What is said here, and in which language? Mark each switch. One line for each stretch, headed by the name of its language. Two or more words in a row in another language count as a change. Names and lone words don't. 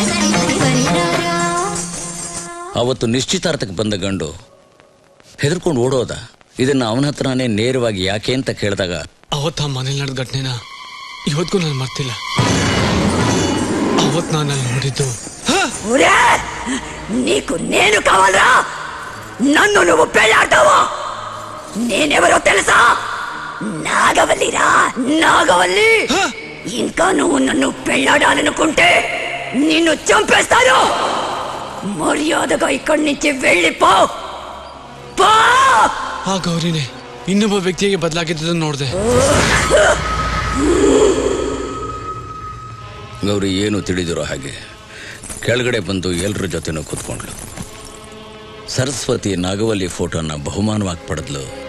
Kannada: ಅವತ್ತು ನಿಶ್ಚಿತಾರ್ಥಕ್ಕೆ ಬಂದ ಗಂಡು ಹೆದರ್ಕೊಂಡು ಓಡೋದ. ಇದನ್ನ ಅವನ ಹತ್ರನೇ ನೇರವಾಗಿ ಯಾಕೆ ಅಂತ ಕೇಳಿದಾಗ, ಅವತ್ತು ಆ ಮನೇಲಿ ನಡೆದ ಘಟನೆನ ಇವತ್ತಿಗೂ ನಾನು ಮರ್ತಿಲ್ಲ. ಅವತ್ತು ನಾನು ನೋಡಿದ್ದು.
Telugu: నీకు నేను కావాలరా? నన్ను నువ్వు పెళ్ళాడతావా? నేనెవరో తెలుసా? నాగవల్లిరా, నాగవల్లి. ఇంకా నువ్వు నన్ను పెళ్ళాడాలనుకుంటే నిన్ను చంపేస్తాను. మర్యాదగా ఇక్కడి నుంచి వెళ్ళిపో.
Kannada: ಆ ಗೌರಿನೇ ಇನ್ನೊಬ್ಬ ವ್ಯಕ್ತಿಗೆ ಬದಲಾಗಿದ್ದನ್ನು ನೋಡಿದೆ. ಗೌರಿ ಏನು ತಿಳಿದಿರೋ ಹಾಗೆ ಕೆಳಗಡೆ ಬಂದು ಎಲ್ಲರ ಜೊತೆನೂ ಕೂತ್ಕೊಂಡ್ಳು. ಸರಸ್ವತಿ ನಾಗವಲ್ಲಿ ಫೋಟೋನ ಬಹುಮಾನವಾಗಿ ಪಡೆದ್ಲು.